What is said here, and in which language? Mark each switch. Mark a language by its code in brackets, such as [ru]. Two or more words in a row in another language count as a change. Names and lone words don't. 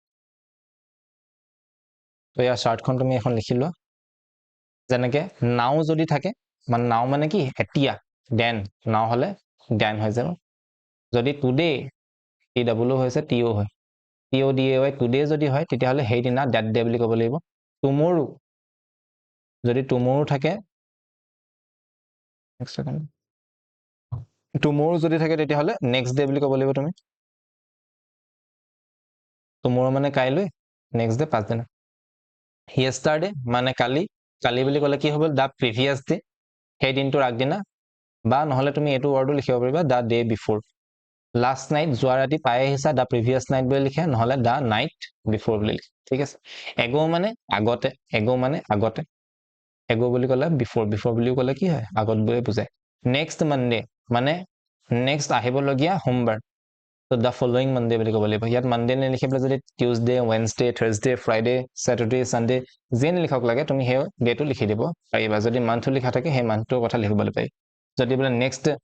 [as] তো ইয়াৰ চাৰ্টখন তুমি এখন লিখি লোৱা যেনেকে নাও যদি থাকে মানে নাও মানে কি এতিয়া দেন নাও হ'লে দেন হৈ যাব যদি টুডে TW হৈছে TO হয় [en] TODAY today [as] যদি হয় তেতিয়াহ'লে সেইদিনা [en] that day [as] বুলি ক'ব লাগিব টুমৰো যদি টুমৰো থাকে টুমৰো যদি থাকে তেতিয়াহ'লে [en] next day [as] বুলি ক'ব লাগিব তুমি টুমৰো মানে কাইলৈ [en] next day [as] পাঁচদিনা yesterday মানে কালি বুলি ক'লে কি হ'ব [en] the previous day [as] সেই দিনটোৰ আগদিনা বা নহ'লে তুমি এইটো ৱৰ্ডো লিখিব পাৰিবা [en] the day before last night [as] যোৱা ৰাতি পাই আহিছা [en] the previous night [as] বুলি লিখে নহ'লে [en] the night before [as] বুলি লিখে ঠিক আছে ago মানে আগতে ago বুলি ক'লে before বুলি ক'লে কি হয় আগত বুলি বুজায় [en] next Monday [as] মানে next আহিবলগীয়া সোমবাৰ [en] to the following Monday [as] বুলি ক'ব লাগিব ইয়াত মানডে নিলিখি পেলাই যদি [en] Tuesday Wednesday Thursday Friday Saturday Sunday [as] যি নিলিখক লাগে তুমি সেই ডেটো লিখি দিব পাৰিবা যদি মান্থটো লিখা থাকে সেই মান্থটোৰ কথা লিখিবলৈ পাৰি যদি বোলে নেক্সট